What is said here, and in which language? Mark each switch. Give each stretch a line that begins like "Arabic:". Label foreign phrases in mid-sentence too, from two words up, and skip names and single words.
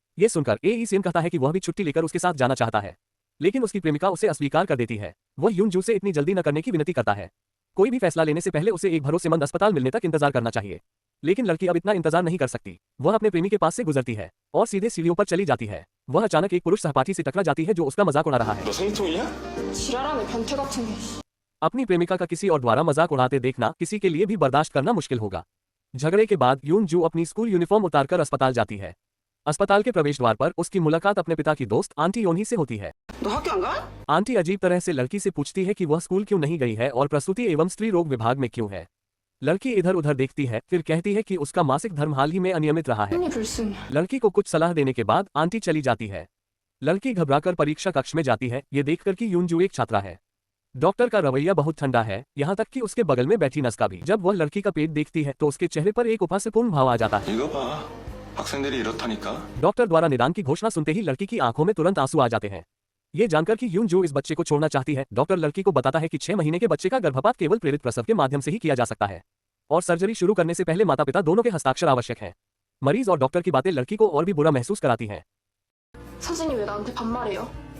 Hindi: ये सुनकर एईसीएन कहता है कि वह भी छुट्टी लेकर उसके साथ जाना चाहता है, लेकिन उसकी प्रेमिका उसे अस्वीकार कर देती है। वह यूनजू से इतनी जल्दी न करने की विनती करता है। कोई भी फैसला लेने से पहले उसे एक भरोसेमंद अस्पताल मिलने तक इंतजार करना चाहिए, लेकिन लड़की अब इतना इंतजार नहीं कर सकती। वह अपने प्रेमी के पास से गुजरती है और सीधे सीढ़ियों पर चली जाती है। वह अचानक एक पुरुष सहपाठी से टकरा जाती है जो उसका मजाक उड़ा रहा है।
Korean: 너 생통이야? 지랄하네 변태 같은 게.
Hindi: अपनी प्रेमिका का किसी और द्वारा मजाक उड़ाते देखना किसी के लिए भी बर्दाश्त करना मुश्किल होगा। झगड़े के बाद यूनजू अपनी
English: school uniform
Hindi: उतारकर अस्पताल जाती है। अस्पताल के प्रवेश द्वार पर उसकी मुलाकात अपने पिता की दोस्त आंटी योनी से होती है।
Korean: 너 학교 안 가?
Hindi: आंटी अजीब तरह से लड़की से पूछती है कि वह स्कूल क्यों नहीं गई है और प्रसूति एवं स्त्री रोग विभाग में क्यों है। लड़की इधर उधर देखती है, फिर कहती है कि उसका मासिक धर्म हाल ही में अनियमित रहा है।
Korean: 흔히 불순.
Hindi: लड़की को कुछ सलाह देने के बाद आंटी चली जाती है। लड़की घबराकर परीक्षा कक्ष में जाती है, ये देखकर कि यूनजू एक छात्रा है। डॉक्टर का रवैया बहुत ठंडा है, यहाँ तक कि उसके बगल में बैठी नस्का भी। जब वह लड़की का पेट देखती है तो उसके चेहरे पर एक उपहासपूर्ण भाव आ जाता है।
Korean: 이거 봐. 학생들이 이렇다니까.
Hindi: डॉक्टर द्वारा निदान की घोषणा सुनते ही लड़की की आंखों में तुरंत आंसू आ जाते हैं। ये जानकर कि यूनजू इस बच्चे को छोड़ना चाहती है, डॉक्टर लड़की को बताता है कि 6 महीने के बच्चे का गर्भपात केवल प्रेरित प्रसव के माध्यम से ही किया जा सकता है और सर्जरी शुरू करने से पहले माता पिता दोनों के हस्ताक्षर आवश्यक हैं। मरीज और डॉक्टर की बातें लड़की को और भी बुरा महसूस कराती हैं।
Korean: 선생님 왜 나한테 반말해요?